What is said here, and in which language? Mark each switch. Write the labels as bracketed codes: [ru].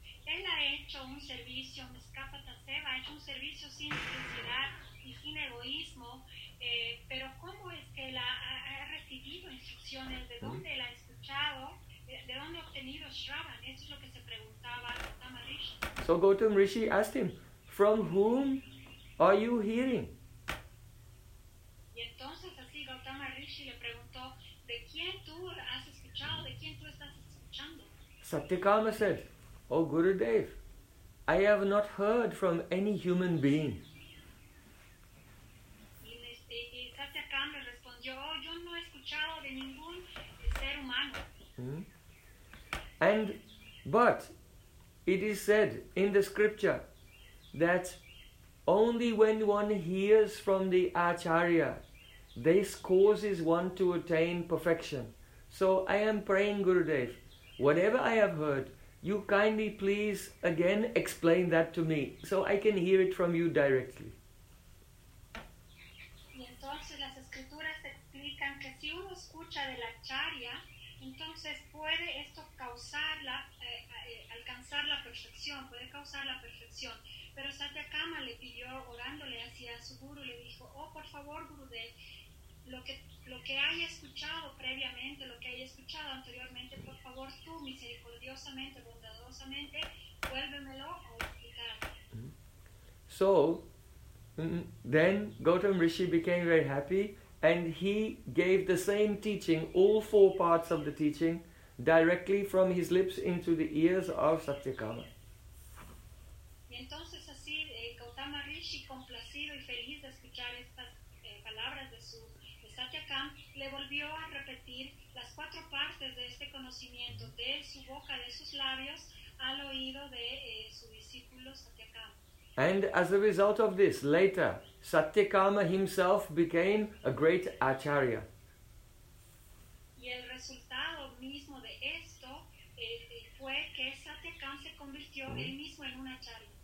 [es] Él ha hecho un servicio, Niskapata Seva, ha hecho un servicio sin necesidad y sin egoísmo, pero ¿cómo es que él ha recibido instrucciones? ¿De dónde él ha escuchado? ¿De dónde ha obtenido Shravan? Eso es lo que se preguntaba Gautama Rishi. [en] So Gautama Rishi asked him, from whom are you hearing? [es] Y entonces así Gautama Rishi le preguntó, ¿de quién tú has escuchado? ¿De quién tú estás? [en] Satyakama said, "O Gurudev, I have not heard from any human being." [es] Satyakama respondió, "Yo no he escuchado de ningún ser humano." [en] But it is said in the scripture that only when one hears from the Acharya, this causes one to attain perfection. So I am praying, Gurudev, whatever I have heard, you kindly please again explain that to me, so I can hear it from you directly. [es] Y entonces las escrituras explican que si uno escucha de la Acharya, entonces puede esto causar la, alcanzar la perfección, puede causar la perfección. Pero Satyakama le pidió, orándole hacia su guru, le dijo, oh, por favor, Gurudev, lo que haya escuchado previamente, lo que haya escuchado anteriormente, por favor tú misericordiosamente, bondadosamente, vuélvemelo a explicar. [en] So, then Gautama Rishi became very happy and he gave the same teaching, all four parts of the teaching, directly from his lips into the ears of Satyakama. [es] Y entonces así Gautama Rishi, complacido y feliz de escuchar estas palabras de su Satyakam, le volvió a repetir las cuatro partes de este conocimiento de su boca, de sus labios, al oído de su discípulo Satyakam. [en] And as a result of this, later, Satyakama himself became a great acharya. [es] Y el resultado mismo de esto fue que Satyakam se convirtió él mismo en un acharya.